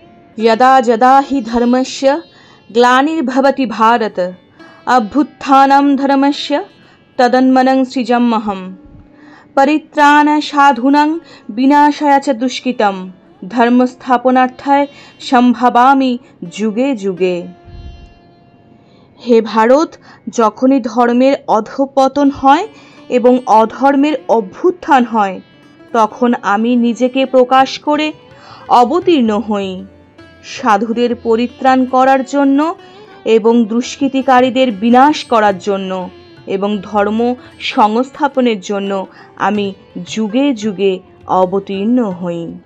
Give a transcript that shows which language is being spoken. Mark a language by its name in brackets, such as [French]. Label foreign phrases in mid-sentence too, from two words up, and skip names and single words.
[Sanskrit] यदा यदा हि धर्मस्य ग्लानिर्भवति भारत अभ्युत्थानं धर्मस्य तदन्मनं सृजाम्यहम् परित्राण साधूनां विनाशाय च दुष्कृतं धर्मस्थापनार्थाय सम्भवामि যুগে যুগে। [Bangla] হে ভারত, যখনই ধর্মের অধঃপতন হয় এবং অধর্মের অভ্যুত্থান হয়, তখন আমি নিজেকে প্রকাশ করে অবতীর্ণ হই সাধুদের পরিত্রাণ করার জন্য এবং দুষ্কৃতিকারীদের বিনাশ করার জন্য এবং ধর্ম সংস্থাপনের জন্য আমি যুগে যুগে অবতীর্ণ হই।